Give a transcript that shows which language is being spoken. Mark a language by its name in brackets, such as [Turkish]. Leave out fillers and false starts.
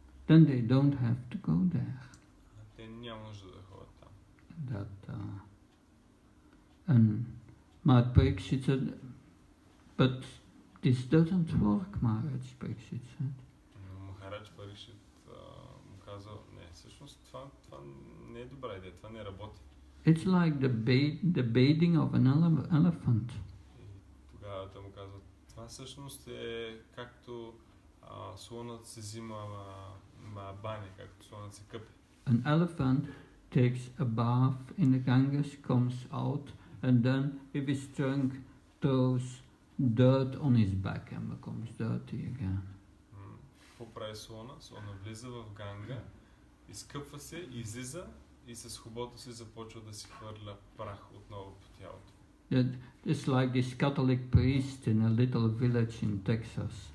[English] then they don't have to go there. [Bulgarian] Те няма нужда да ходят там. [English] And Maharaj Pariksit said, but this doesn't work, Maharaj Pariksit said. [Bulgarian] Махарадж Парикшит му каза, не, всъщност това не е добра идея, това не работи. [English] It's like the bathing of an elephant. [Bulgarian] И тогава той му казва, това всъщност е както слонът се взима баня, както слонът се къпи. [English] An elephant takes a bath in the Ganges, comes out, and then if he's drunk, throws dirt on his back and becomes dirty again. [Bulgarian] Какво прави слона? Слона влиза в Ганга, изкъпва се, излиза и с хубото си започва да си хвърля прах отново по тялото. [English] It's like this Catholic priest in a little village in Texas.